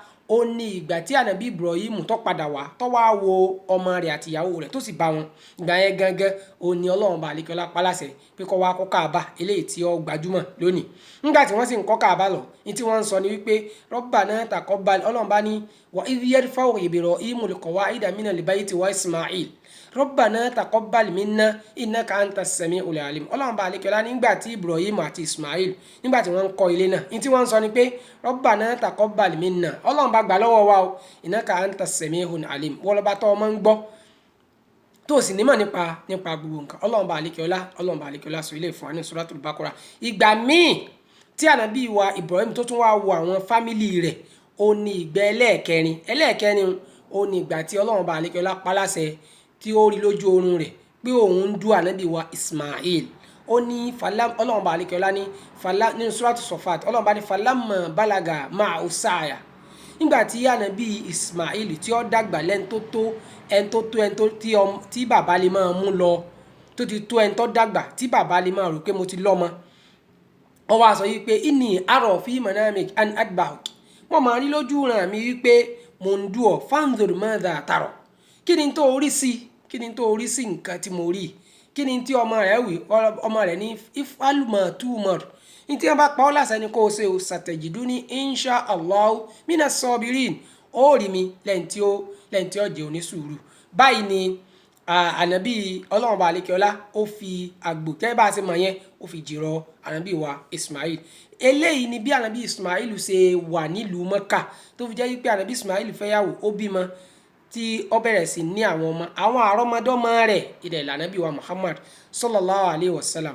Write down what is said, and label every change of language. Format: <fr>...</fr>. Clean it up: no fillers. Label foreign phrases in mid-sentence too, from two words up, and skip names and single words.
<yo>ó ní ìgbà tí ànábì Ibrahim tó padà wá tó wá wo ọmọ rẹ̀ àti ìyàwó rẹ̀ tó sì bá wọn ìgbà yẹn gangan ó ní Ọlọ́run bá àlékè ọlá paláṣẹ pé kó wá kọ́ Káàbà eléyìí tí ó gbajúmọ̀ lónìí nígbà tí wọ́n sì ń kọ́ Káàbà lọ ní tí wọ́n ń sọ ni wípé</yo> <ar>ربنا تقبل</ar> <yo>Ọlọ́run bá ní</yo> <ar>وإذ يرفع إبراهيم القواعد من البيت وإسماعيل ربنا تقبل منا إنك أنت السميع العليم</ar> <yo>Ọlọ́run bá àlékè ọlá nígbà tí Ibrahim àti Ismail nígbà tí wọ́n ń kọ́ ilé náà ní tí wọ́n ń sọ ni pé</yo> <ar>ربنا تقبل منا</ar> <yo>Ọlọ́run bá gbà lọ́wọ́ wa o</yo> <ar>إنك أنت السميع العليم</ar> <yo>wọ́n lọ́ba tó ọmọ ń gbọ́ tó sì nímọ̀ nípa gbogbo nǹkan Ọlọ́run bá àlékè ọlá sọ ilé fún wa ní Suratul Baqara ìgbà míì tí ànábì wa Ibrahim tó tún wá wo àwọn fámìlì rẹ̀ ó ní ìgbà ẹlẹ́ẹ̀kẹrin ó ní ìgbà tí Ọlọ́run bá àlékè ọlá paláṣẹ tí ó rí lójú oorun rẹ̀ pé òun ń dú ànábì wa Ismail ó ní Ọlọ́run bá àlékè ọlá ní nínú Suratul Safat Ọlọ́run bá ní</yo> <ar>فلما بلغ معه السعي</ar> <yo>nígbà tí ànábì Ismail tí ó dàgbà tí bàbá lè máa mú lọ tó ti tó ẹni tó dàgbà tí bàbá lè máa rò pé mo ti lọ́mọ ó wá sọ yìí pé</yo> <ar>إني أرى في منامك أن أذبحك</ar> <yo>wọ́n máa rí lójú ràn mí wípé mo ń dú ọ</yo> <ar>فانظر ماذا ترى</ar> <yo>kí ni tó orí sí nǹkan tí mo rí kí ni tí ọmọ rẹ̀ wí ọmọ rẹ̀ ní</yo> <ar>افعل ما تؤمر</ar> <yo>ní tí wọ́n bá pa ọ́ láṣẹ ni kó o ṣe o</yo> <ar>ستجدني إن شاء الله من الصابرين</ar> <yo>ó rí mi lẹ́yìn tí ó jẹ́ onísùúrù báyìí ni ànábì Ọlọ́run bá àlékè ọlá ó fi àgbò tẹ́ bá a ṣe mọ̀ yẹn ó fi jìrọ̀ ànábì wa Ismail eléyìí ni bí ànábì Ismail ṣe wà nílùú Mẹ́kà tó fi jẹ́ wípé ànábì Ismail fẹ́yàwó ó bímọ tí ó bẹ̀rẹ̀ sí ní àwọn àrọ́mọdọ́mọ rẹ̀ ilẹ̀ ànábì wa Muhammad</yo> <ar>صلى الله عليه وسلم</ar>